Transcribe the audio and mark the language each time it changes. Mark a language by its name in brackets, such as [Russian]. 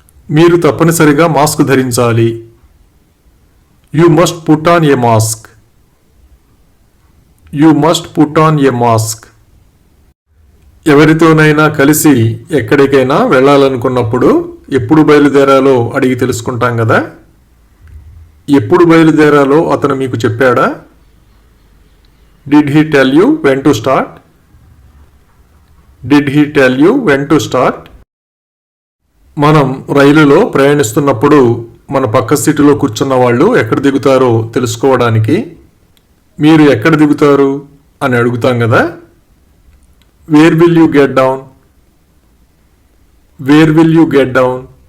[Telugu] మీరు తప్పనిసరిగా మాస్క్ ధరించాలి. [English] You must put on a mask. You must put on a mask. [Telugu] ఎవరితోనైనా కలిసి ఎక్కడికైనా వెళ్ళాలనుకున్నప్పుడు ఎప్పుడు బయలుదేరాలో అడిగి తెలుసుకుంటాం కదా. ఎప్పుడు బయలుదేరాలో అతను మీకు చెప్పాడా? [English] Did he tell you when to start? Did he tell you when to start? [Telugu] మనం రైలులో ప్రయాణిస్తున్నప్పుడు మన పక్క సీటులో కూర్చున్న వాళ్ళు ఎక్కడ దిగుతారో తెలుసుకోవడానికి మీరు ఎక్కడ దిగుతారు అని అడుగుతాం కదా. [English] Where will you get down. Where will you get down.